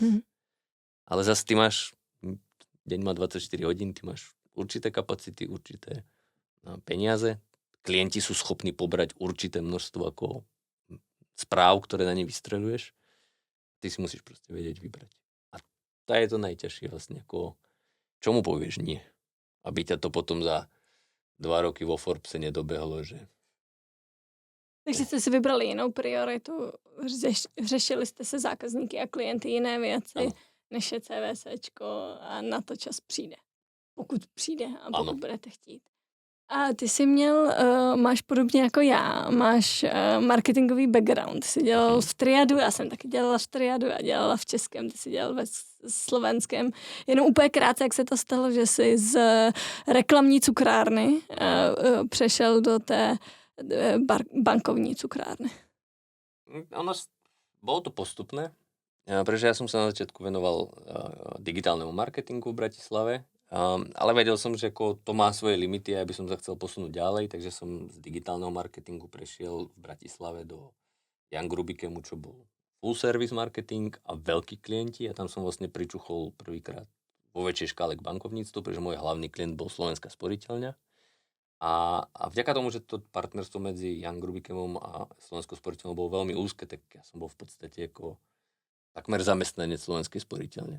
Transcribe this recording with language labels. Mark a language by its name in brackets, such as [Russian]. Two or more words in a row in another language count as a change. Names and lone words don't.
[Slovak] Ale zase ty máš, deň má 24 hodín, ty máš určité kapacity, určité peniaze, klienti sú schopní pobrať určité množstvo ako správ, ktoré na ne vystreľuješ. Ty si musíš proste vedieť vybrať. A to je to najťažšie vlastne, ako čomu povieš nie. Aby ťa to potom za 2 roky vo Forbese nedobehlo, že... [Czech] Takže jste si vybrali jinou prioritu, řešili jste se zákazníky a klienty jiné věci, než je CVCčko a na to čas přijde. Pokud přijde a pokud budete chtít. A ty jsi měl, máš podobně jako já, máš marketingový background. Ty jsi dělal v Triadu, já jsem taky dělala v Triadu a dělala v českém, ty jsi dělal ve slovenském. Jenom úplně krátce, jak se to stalo, že jsi z reklamní cukrárny přešel do té bankovní cukrárny. [Slovak] Bolo to postupné, pretože ja som sa na začiatku venoval digitálnemu marketingu v Bratislave, ale vedel som, že to má svoje limity a by som sa chcel posunúť ďalej, takže som z digitálneho marketingu prešiel v Bratislave do Young Rubikemu, čo bol [English] full service marketing [Slovak] a veľkí klienti a tam som vlastne pričuchol prvýkrát vo väčšej škále k bankovníctvu, pretože môj hlavný klient bol Slovenská sporiteľňa. A vďaka tomu, že to partnerstvo medzi Young Rubikemom a Slovenskou sporiteľňou bolo veľmi úzke, tak ja som bol v podstate ako takmer zamestnanec Slovenskej sporiteľne.